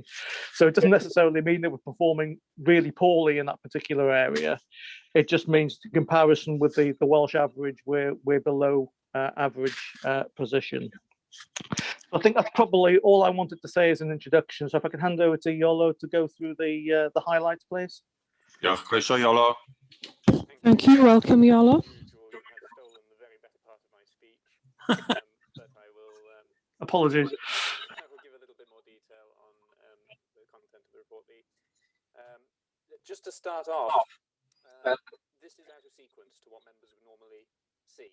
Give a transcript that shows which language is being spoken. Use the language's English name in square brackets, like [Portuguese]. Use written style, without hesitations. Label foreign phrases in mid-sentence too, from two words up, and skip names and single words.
[English] So it doesn't necessarily mean that we're performing really poorly in that particular area. It just means in comparison with the Welsh average, we're below average position. I think that's probably all I wanted to say as an introduction. So if I can hand over to Yolo to go through the highlights, please. [Welsh] Diolch, croeso Iolo. [English] Thank you. Welcome, Iolo. Apologies. I will give a little bit more detail on the content of the report. Just to start off, this is out of sequence to what members would normally see.